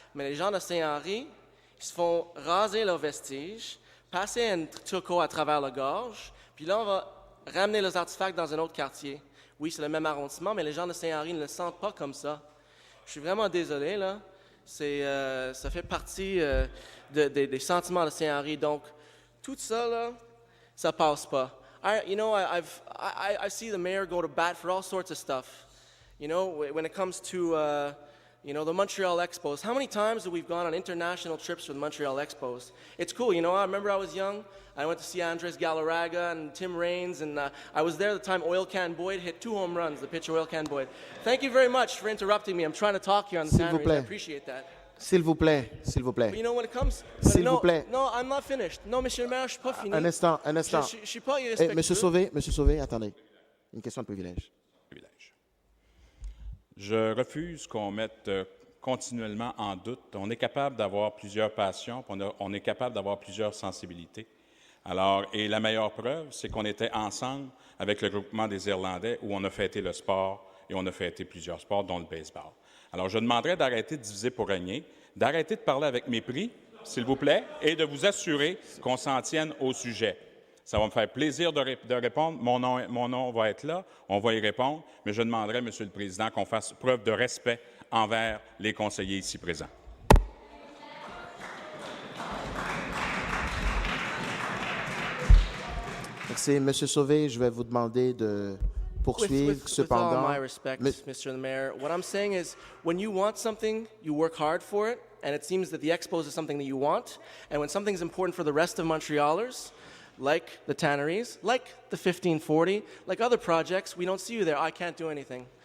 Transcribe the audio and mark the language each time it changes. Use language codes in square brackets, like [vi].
[fr] Mais les gens de Saint-Henri, ils se font raser leurs vestiges, passer un turco à travers la gorge, puis là, on va ramener les artefacts dans un autre quartier. Oui, c'est le même arrondissement, mais les gens de Saint-Henri ne le sentent pas comme ça. Je suis vraiment désolé, là. Ça fait partie des sentiments de Saint-Henri. Donc, tout ça, là, ça passe pas. [en] I see the mayor go to bat for all sorts of stuff. You know, when it comes to, the Montreal Expos. How many times have we gone on international trips with Montreal Expos? It's cool. You know, I remember I was young. I went to see Andres Galarraga and Tim Raines, and I was there the time Oil Can Boyd hit 2 home runs, the pitcher Oil Can Boyd. Thank you very much for interrupting me. I'm trying to talk here on the Tanneries. I appreciate that. [fr] S'il vous plaît, s'il vous plaît. [en] But you know, when it comes... [fr] S'il vous plaît. [en] No, I'm not finished. [fr] Non, monsieur le maire, je suis pas fini. Un instant. Je suis pas irrespectueux. Monsieur Sauvé, attendez. Une question de privilège. Je refuse qu'on mette continuellement en doute. On est capable d'avoir plusieurs passions, on est capable d'avoir plusieurs sensibilités. Alors, et la meilleure preuve, c'est qu'on était ensemble avec le groupement des Irlandais où on a fêté le sport et on a fêté plusieurs sports, dont le baseball. Alors, je demanderais d'arrêter de diviser pour régner, d'arrêter de parler avec mépris, s'il vous plaît, et de vous assurer qu'on s'en tienne au sujet. Ça va me faire plaisir de répondre. Mon nom va être là, on va y répondre, mais je demanderai, Monsieur le Président, qu'on fasse preuve de respect envers les conseillers ici présents. Merci. Monsieur Sauvé, je vais vous demander de poursuivre. Cependant, [en] with all my respect, Mr. the Mayor, what I'm saying is when you want something, you work hard for it, and it seems that the Expos is something that you want, and when something's important for the rest of Montrealers, like the tanneries, like the 1540, like other projects, we don't see you there. I can't do anything.